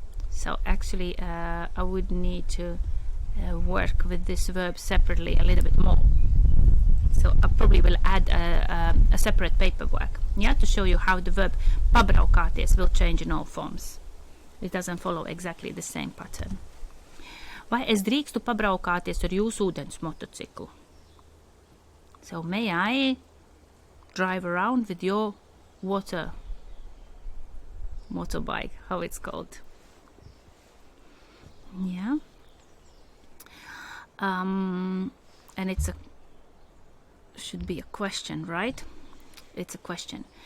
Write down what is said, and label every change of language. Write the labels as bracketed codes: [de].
[en] So actually I would need to work with this verb separately a little bit more. So I probably will add a separate paperwork, yeah, to show you how the verb pabraukāties will change in all forms. It doesn't follow exactly the same pattern. [lv] Vai es drīkstu pabraukāties ar jūsu ūdens motociklu? [en] So may I drive around with your motorbike, how it's called? Yeah. And it's should be a question, right? It's a question.